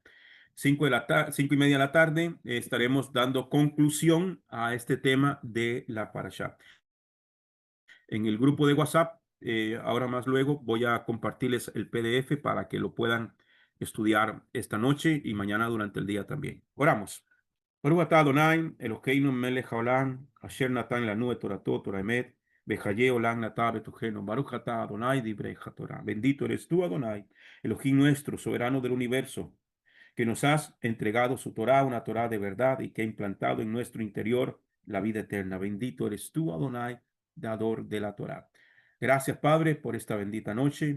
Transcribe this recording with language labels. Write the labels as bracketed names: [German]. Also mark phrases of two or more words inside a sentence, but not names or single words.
[Spanish] 5:30 de la tarde, estaremos dando conclusión a este tema de la parashá. En el grupo de WhatsApp, ahora más luego, voy a compartirles el PDF para que lo puedan estudiar esta noche y mañana durante el día también. Oramos. [Hebrew] ברוך אתה אדוני אלוהינו מלך העולם אשר נתן לנו את תורתו תורת אמת וחיי עולם נטע בתוכנו. ברוך אתה אדוני דברי התורה. [Spanish] Bendito eres tú, Adonai, Elohim nuestro, soberano del universo, que nos has entregado su Torah, una Torah de verdad y que ha implantado en nuestro interior la vida eterna. Bendito eres tú, Adonai, dador de la Torah. Gracias, Padre, por esta bendita noche.